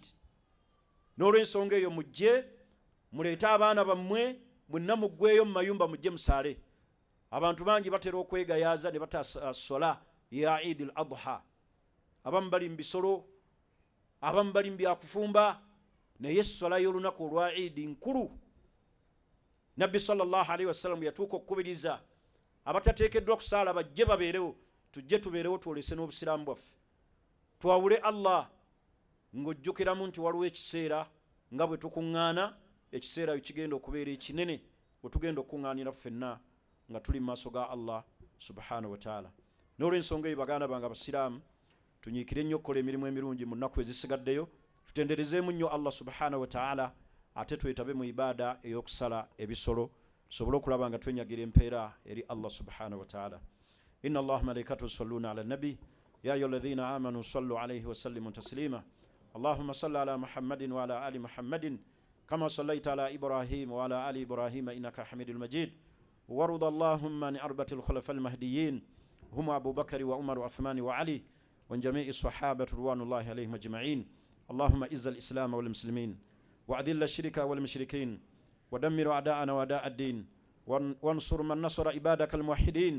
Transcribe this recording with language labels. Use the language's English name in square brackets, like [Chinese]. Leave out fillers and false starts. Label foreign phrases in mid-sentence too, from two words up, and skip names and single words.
[Ganda] N'olw'ensonga eyo mujje muleete abaana bammwe, mwenna muggweeyo mu mayumba mujje musaale. Abantu bangi batera okwegayaaza ne batasola ya Eid al-Adha. Abamu bali mu bisolo, abamu bali mu byakufumba, naye esswala y'olunaku olwa Eid nkulu. Nabbi [Arabic] صلى الله عليه وسلم [Ganda] yatuuka okukubiriza abatateekeddwa kusaala bajje babeerewo, tujje tubeerewo twolese n'obusiraamu bwaffe. Twawule Allah ng'ojjukiramu nti waliwo ekiseera nga bwe tukuŋŋaana, ekiseera kigenda okubeera ekinene bwe tugenda okuŋŋaanira ffenna nga tuli mu maaso ga Allah [Arabic] سبحانه وتعالى. [Ganda] N'olw'ensonga eyo baganda bange abasiraamu tunyiikire nnyo okukola emirimu emirungi mu nnaku ezisigaddeyo, tutenderezeemu nnyo Allah [Arabic] سبحانه وتعالى, [Ganda] ate twetabe mu ibaada ey'okusala ebisolo tusobole okulaba nga twenyagira empeera eri Allah [Arabic] سبحانه وتعالى. إن الله وملائكته يصلون على النبي يا أيها الذين آمنوا صلوا عليه وسلموا تسليما. اللهم صل على محمد وعلى آل محمد كما صليت على إبراهيم وعلى آل إبراهيم إنك حميد مجيد. وارض اللهم عن أربعة الخلفاء المهديين هم أبو بكر وعمر وعثمان وعلي وعن جميع الصحابة رضوان الله عليهم أجمعين. اللهم إعز الإسلام والمسلمين وأذل الشرك والمشركين ودمر أعداءنا وأعداء الدين وانصر من نصر عبادك الموحدين.